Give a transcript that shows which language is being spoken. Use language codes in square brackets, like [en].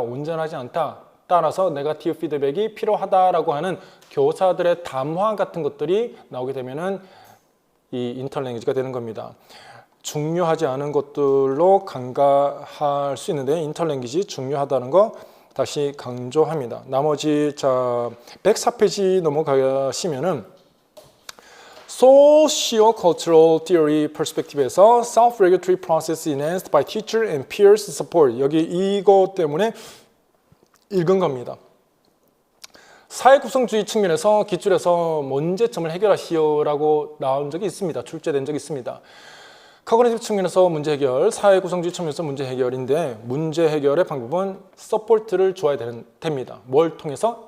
[ko] 온전하지 않다. 따라서 네거티브 피드백이 필요하다라고 하는 교사들의 담화 같은 것들이 나오게 되면은 이 인터랭귀지가 되는 겁니다. 중요하지 않은 것들로 간과할 수 있는데 인터랭귀지 중요하다는 거 다시 강조합니다. 나머지 자 104페이지 넘어가시면은 [en] Socio-cultural theory perspective에서 self-regulatory process enhanced by teacher and peers support. [ko] 여기 이거 때문에 읽은 겁니다. 사회 구성주의 측면에서 기출에서 문제점을 해결하시오라고 나온 적이 있습니다. 출제된 적이 있습니다. 커그니티브 측면에서 문제 해결, 사회 구성주의 측면에서 문제 해결인데 문제 해결의 방법은 서포트를 줘야 됩니다. 뭘 통해서?